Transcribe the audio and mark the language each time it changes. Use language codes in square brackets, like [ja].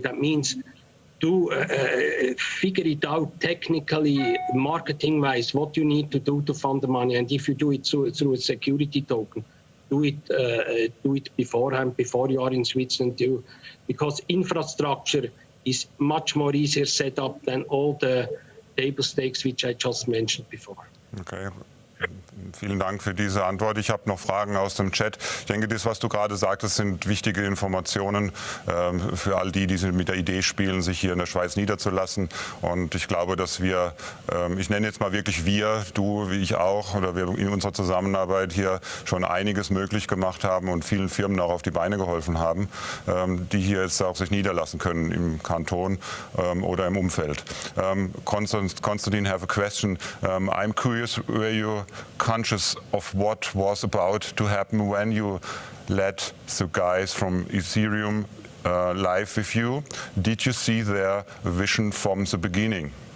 [en] That means to figure it out technically, marketing-wise, what you need to do to fund the money. And if you do it through a security token, do it beforehand, before you are in Switzerland too, because infrastructure is much more easier set up than all the table stakes which I just mentioned before. Okay. [de] Vielen Dank für diese Antwort. Ich habe noch Fragen aus dem Chat. Ich denke, das, was du gerade sagtest, sind wichtige Informationen für all die mit der Idee spielen, sich hier in der Schweiz niederzulassen. Und ich glaube, dass wir, ich nenne jetzt mal wirklich wir, du wie ich auch, oder wir in unserer Zusammenarbeit hier schon einiges möglich gemacht haben und vielen Firmen auch auf die Beine geholfen haben, die hier jetzt auch sich niederlassen können im Kanton oder im Umfeld. [en] Konstantin, have a question. I'm curious, were you conscious of what was about to happen when you led the guys from Ethereum live with you? Did you see their vision from the beginning?